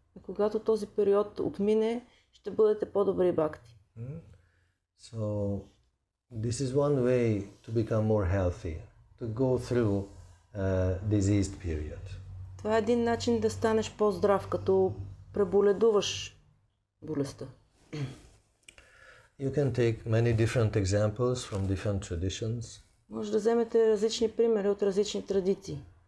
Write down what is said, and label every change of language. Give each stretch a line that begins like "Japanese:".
Bulgarian: И когато този период отмине, ще бъдете по-добри бакти.
English: So this is one way to become more healthy, to go through diseased period.
Bulgarian: Това е един начин да станеш по-здрав, като преболедуваш болестта.
English: You can take many different examples from different traditions.
Bulgarian: Може да вземете различни примери от различни традиции.